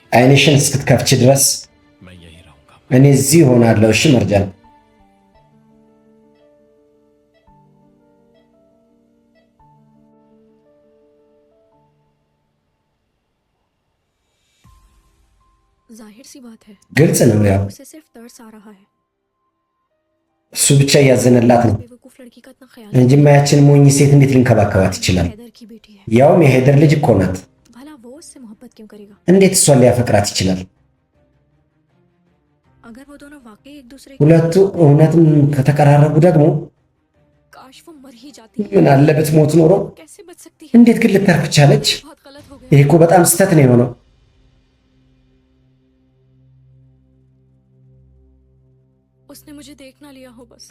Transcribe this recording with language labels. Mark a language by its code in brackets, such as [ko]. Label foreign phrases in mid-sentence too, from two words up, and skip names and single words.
[am] አይንሽን እስክትከፍች ድረስ [hi] मैं यहीं रहूंगा। [am] እኔ እዚህ እሆናለሁ። እሺ መርጃን፣ [hi] जाहिर सी बात है [am] ግልጽ ነው ያው [hi] उसे सिर्फ तरस आ रहा है। [am] እሱ ብቻ እያዘነላት ነው [hi] बेवकूफ लड़की का इतना ख्याल [am] እንጂ ማያችን ሞኝ ሴት እንዴት ሊንከባከባት ይችላል? [hi] हैदर की बेटी है। [am] ያውም የሄደር ልጅ እኮ ናት። [hi] भला वो उससे मोहब्बत क्यों करेगा? [am] እንዴት እሷን ሊያፈቅራት ይችላል? [hi] अगर वो दोनों वाकई एक दूसरे [am] ሁለቱ እውነትም ከተቀራረቡ ደግሞ [hi] काश वो मर ही जाती [am] ምን አለ ብትሞት ኖሮ። [hi] कैसे बच सकती है? [am] እንዴት ግን ልታርፍ ቻለች? [hi] बहुत गलत हो [am] ይሄ [hi] गया। [am] እኮ በጣም ስህተት ነው የሆነው። [hi] उसने मुझे देख ना लिया हो बस।